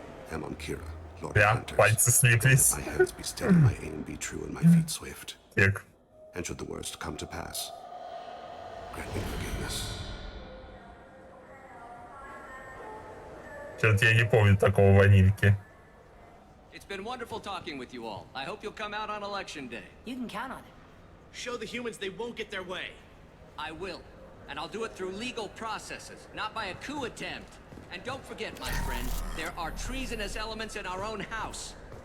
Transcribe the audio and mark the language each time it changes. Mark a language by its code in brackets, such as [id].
[en] I'm on Kira, Lord of Ja, Hunters. [ru] пальцы слиплись. [en] My hands be steady, my aim be true, and my feet swift. [ru] Так. [en] And should the worst come to pass, grant me forgiveness. [ru] Что-то я не помню такого ванильки. [en] It's been wonderful talking with you all. I hope you'll come out on election day. You can count on it. Show the humans they won't get their way. I will. And I'll do it through legal processes, not by a coup attempt. And don't forget, my friend, there are treasonous elements in our own house.